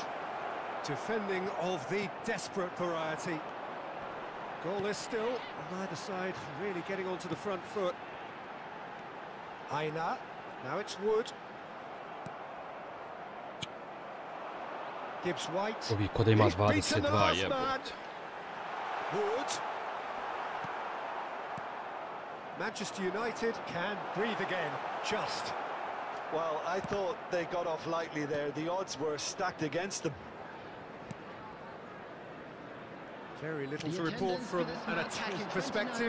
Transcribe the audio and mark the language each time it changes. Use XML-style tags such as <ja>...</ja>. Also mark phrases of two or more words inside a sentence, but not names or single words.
<en>Defending of the desperate variety. Goalless still, on either side really getting onto the front foot. Aina, now it's Wood. Gibbs White.</en> <sr>Ovi kod ima 22 jebote.</sr> <en>Wood. Manchester United can breathe again, just. Well, I thought they got off lightly there. The odds were stacked against them. Very little to report from an attacking perspective.</en>